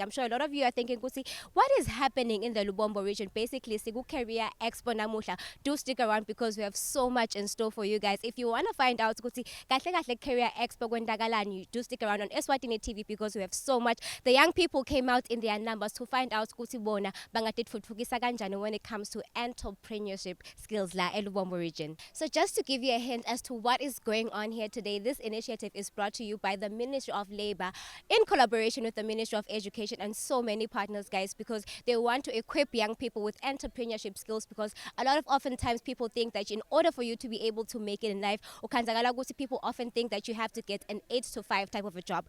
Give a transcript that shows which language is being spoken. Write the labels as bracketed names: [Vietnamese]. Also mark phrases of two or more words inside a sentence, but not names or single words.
[English] I'm sure a lot of you are thinking, what is happening in the Lubombo region? Basically, Sigu Career Expo Namuhla. Do stick around because we have so much in store for you guys. If you want to find out, kahle Career Expo Gwendagalani, do stick around on Eswatini TV because we have so much. The young people came out in their numbers to find out [Swati] bona bangatitfutfukisa kanjani [English] when it comes to entrepreneurship skills la eLubombo region. So just to give you a hint as to what is going on here today, this initiative is brought to you by the Ministry of Labor in collaboration with the Ministry of Education and so many partners, guys, because they want to equip young people with entrepreneurship skills, because a lot of oftentimes people think that in order for you to be able to make it in life, people often think that you have to get an 8 to 5 type of a job.